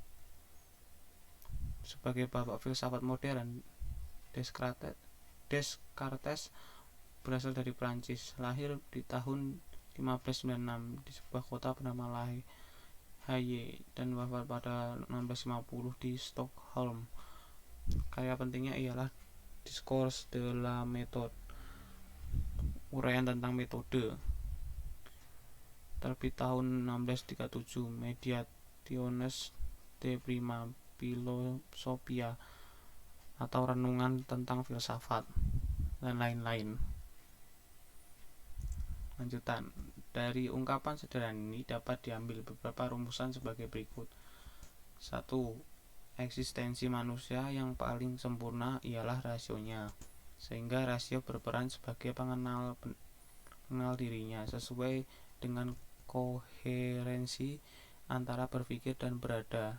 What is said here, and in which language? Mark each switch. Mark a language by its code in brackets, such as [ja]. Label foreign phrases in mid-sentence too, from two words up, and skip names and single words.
[id] Sebagai bapak filsafat modern, Descartes berasal dari Prancis, lahir di tahun 1596 di sebuah kota bernama La Haye dan wafat pada 1650 di Stockholm. Karya pentingnya ialah Discours de la Méthode, uraian tentang metode, terbit tahun 1637, Meditationes de prima philosophia, atau renungan tentang filsafat, dan lain-lain. Lanjutan dari ungkapan sederhana ini dapat diambil beberapa rumusan sebagai berikut. 1. Eksistensi manusia yang paling sempurna ialah rasionya, sehingga rasio berperan sebagai pengenal dirinya sesuai dengan koherensi antara berpikir dan berada.